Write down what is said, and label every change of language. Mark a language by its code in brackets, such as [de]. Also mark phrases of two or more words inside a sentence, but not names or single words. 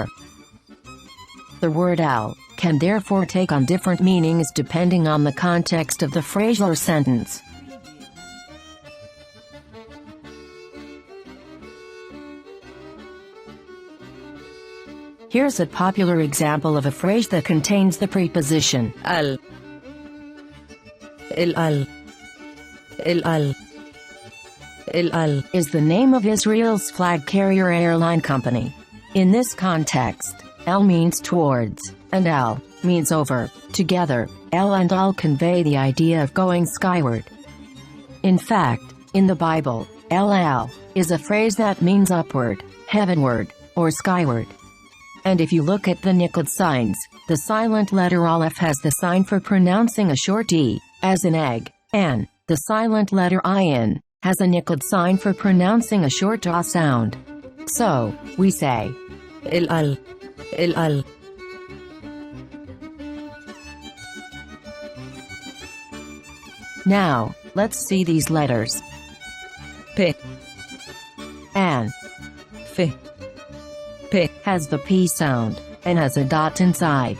[en] The word al can therefore take on different meanings depending on the context of the phrase or sentence. Here's a popular example of a phrase that contains the preposition [he] al. El-al. El-al. El-al [en] is the name of Israel's flag carrier airline company. In this context, al means towards, and al means over. Together, el and al convey the idea of going skyward. In fact, in the Bible, el-al is a phrase that means upward, heavenward, or skyward. And if you look at the nikud signs, the silent letter aleph has the sign for pronouncing a short e, as in egg, and the silent letter ayin has a nikud sign for pronouncing a short a sound. So, we say [he] el-al. El-al. [en] Now, let's see these letters. P. An F. P. has the P sound, and has a dot inside.